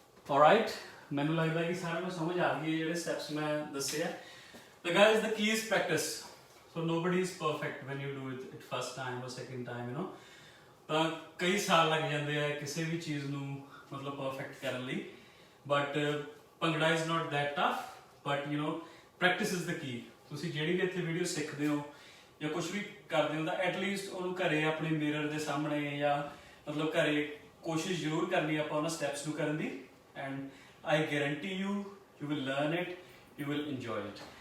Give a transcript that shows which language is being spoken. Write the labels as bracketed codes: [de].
[pa] Alright, ਮੈਨੂੰ ਲੱਗਦਾ ਕਿ ਸਾਰਿਆਂ ਨੂੰ ਸਮਝ ਆ ਗਈ ਜਿਹੜੇ ਸਟੈਪਸ ਮੈਂ ਦੱਸੇ ਆ। [en] So guys, the key is practice. So nobody is perfect when you do it first time or second time, you know. [pa] ਤਾਂ ਕਈ ਸਾਲ ਲੱਗ ਜਾਂਦੇ ਆ ਕਿਸੇ ਵੀ ਚੀਜ਼ ਨੂੰ ਮਤਲਬ ਪਰਫੈਕਟ ਕਰਨ ਲਈ, but bhangra is not that tough, but you know practice is the key. ਤੁਸੀਂ ਜਿਹੜੀ ਵੀ ਇੱਥੇ ਵੀਡੀਓ ਸਿੱਖਦੇ ਹੋ ਜਾਂ ਕੁਝ ਵੀ ਕਰਦੇ ਹੋ ਤਾਂ ਐਟਲੀਸਟ ਉਹਨੂੰ ਘਰੇ ਆਪਣੇ ਮਿਰਰ ਦੇ ਸਾਹਮਣੇ ਜਾਂ ਮਤਲਬ ਘਰੇ ਕੋਸ਼ਿਸ਼ ਜ਼ਰੂਰ ਕਰਨੀ ਆਪਾਂ ਉਹਨਾਂ ਸਟੈਪਸ ਨੂੰ ਕਰਨ ਦੀ and I guarantee you will learn it, you will enjoy it.